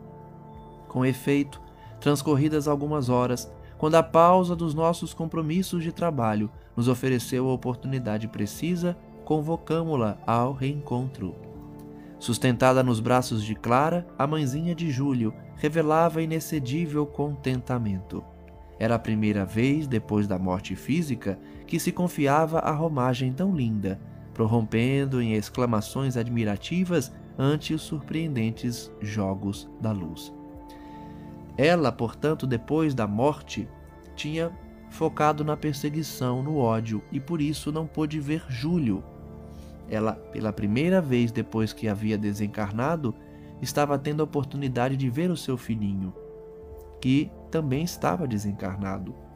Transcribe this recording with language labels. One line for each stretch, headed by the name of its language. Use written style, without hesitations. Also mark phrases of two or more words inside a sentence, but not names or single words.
Portuguese: Com efeito, transcorridas algumas horas, quando a pausa dos nossos compromissos de trabalho nos ofereceu a oportunidade precisa, convocamo-la ao reencontro. Sustentada nos braços de Clara, a mãezinha de Júlio revelava inexcedível contentamento. Era a primeira vez, depois da morte física, que se confiava a romagem tão linda, prorrompendo em exclamações admirativas ante os surpreendentes jogos da luz. Ela, portanto, depois da morte, tinha focado na perseguição, no ódio, e por isso não pôde ver Júlio. Ela, pela primeira vez depois que havia desencarnado, estava tendo a oportunidade de ver o seu filhinho, que também estava desencarnado.